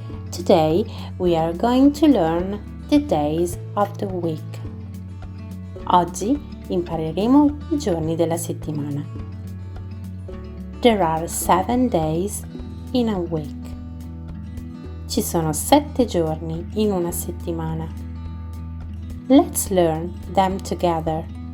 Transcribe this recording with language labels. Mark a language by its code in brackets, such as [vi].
[en] Today we are going to learn the days of the week. [it] Oggi impareremo i giorni della settimana. [en] There are 7 days in a week. [it] Ci sono 7 giorni in una settimana. [en] Let's learn them together.